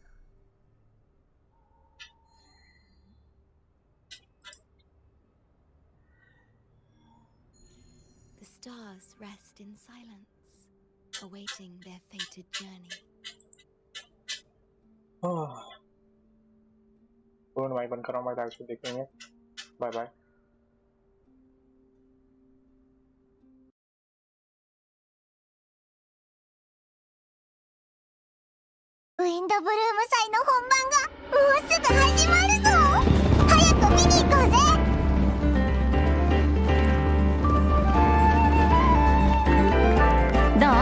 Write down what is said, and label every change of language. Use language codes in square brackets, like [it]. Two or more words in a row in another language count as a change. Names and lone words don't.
[en] The stars rest in silence, awaiting their fated journey. phone mic [hi] बंद कर रहा हूँ, मैं लाइव से देखेंगे। [en] bye bye. [ja] ウィンドブルーム祭の本番がもうすぐ始まるぞ。早く見に行こうぜ。どう？